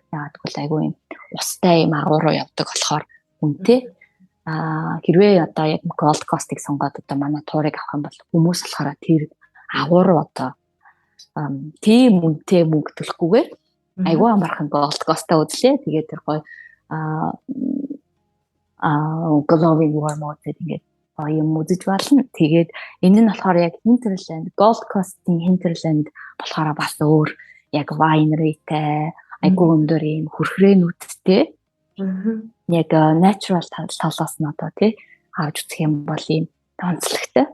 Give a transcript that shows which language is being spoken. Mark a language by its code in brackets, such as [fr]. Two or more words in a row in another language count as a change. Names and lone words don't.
[mn] Яагаад гэвэл айгүй юм устай юм агуур руу явдаг болохоор үнэтэй. Хэрвээ одоо яг Gold Coast-ыг сонгоод одоо манай туурыг авах юм бол хүмүүс болохоор тэр агуур одоо тийм үнэтэй мөнгө төлөхгүйгээр айгүй амархан Gold Coast-а үзлээ. Тэгээд тэр гоё [en] glowing worm [mn] гэдэг ингээд юм үзэж болно. Тэгээд энэ нь болохоор яг Hinterland, Gold Coast-ийн Hinterland болохоор бас өөр яг winery-тэй айгүй өндөр юм хүрхрээнүүдтэй. Яг natural талаас нь одоо тий авч үзэх юм бол ийм онцлогтой.